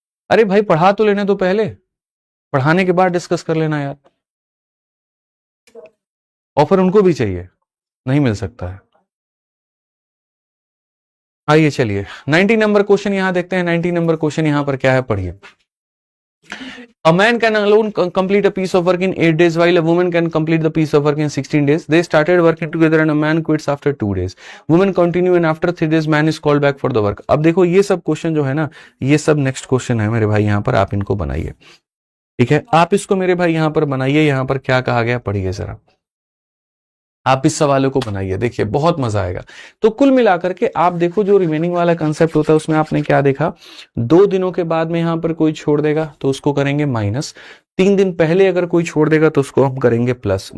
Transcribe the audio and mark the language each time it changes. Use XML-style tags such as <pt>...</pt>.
<hi>अरे भाई पढ़ा तो लेने दो पहले, पढ़ाने के बाद डिस्कस कर लेना यार। ऑफर उनको भी चाहिए, नहीं मिल सकता है। आइए चलिए 90 नंबर क्वेश्चन यहां देखते हैं। 90 नंबर क्वेश्चन यहां पर क्या है, पढ़िए।</hi> <en>A man can alone complete a piece of work in 8 days while a woman can complete the piece of work in 16 days. They started working together and a man quits after 2 days. Women continue and after 3 days man is called back for the work.</en> <hi>अब देखो ये सब question जो है ना, ये सब next question है मेरे भाई, यहाँ पर आप इनको बनाइए। ठीक है, आप इसको मेरे भाई यहाँ पर बनाइए। यहाँ पर क्या कहा गया पढ़िए जरा, आप इस सवालों को बनाइए, देखिए बहुत मजा आएगा। तो कुल मिलाकर के आप देखो जो रिमेनिंग वाला कंसेप्ट होता है उसमें आपने क्या देखा, 2 दिनों के बाद में यहां पर कोई छोड़ देगा तो उसको करेंगे माइनस, 3 दिन पहले अगर कोई छोड़ देगा तो उसको हम करेंगे प्लस।</hi>